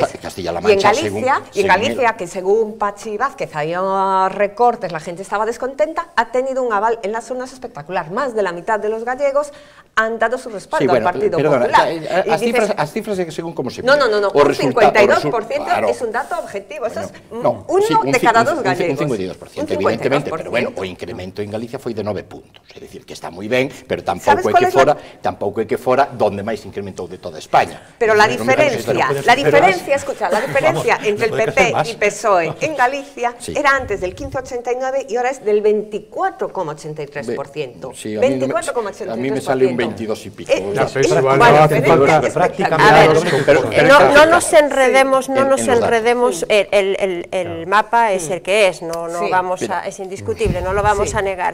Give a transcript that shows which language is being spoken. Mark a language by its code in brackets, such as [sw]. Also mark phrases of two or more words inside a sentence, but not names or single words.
[es] y en Galicia, que según Pachi Vázquez había recortes, la gente estaba descontenta, ha tenido un aval en las urnas espectacular. Más de la mitad de los gallegos han dado su respaldo al Partido Popular. [gl] As cifras según como se [es] No, un 52% es un dato objetivo, eso es uno de cada dos gallegos. [gl] Un 52%, evidentemente, pero bueno, o incremento en Galicia foi de 9 puntos, é dicir, que está moi ben, pero tampouco é que fora donde máis incrementou de toda España. [es] Pero la diferencia, escucha, la diferencia entre el PP y PSOE en Galicia era antes del 15,89 y ahora es del 24,83%. 24,83%. A mí me sale un 22 y pico. No nos enredemos, el mapa es el que es, es indiscutible, no lo vamos a negar.